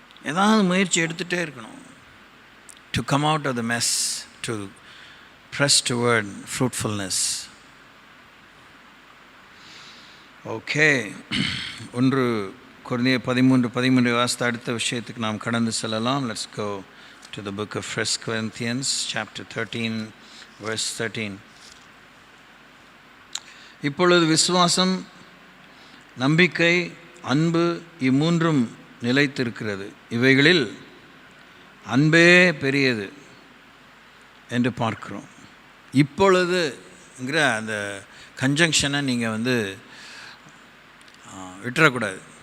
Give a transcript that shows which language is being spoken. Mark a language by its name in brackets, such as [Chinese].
[Tamil] ஏதாவது முயற்சி எடுத்துகிட்டே இருக்கணும், [English] to come out of the mess, to press toward fruitfulness. [Tamil] Okay, 1 கொரிந்தியர் 13 வாசித்த அடுத்த விஷயத்துக்கு நாம் கடந்து செல்லலாம். [English] Let's go to the book of 1 Corinthians chapter 13 verse 13. [Tamil] இப்பொழுது விசுவாசம், நம்பிக்கை, அன்பு இம்மூன்றும் நிலைத்திருக்கிறது. இவைகளில் அன்பே பெரியது என்று பார்க்கிறோம். இப்பொழுதுங்கிற அந்த கன்ஜங்ஷனை நீங்கள் விட்டுறக்கூடாது.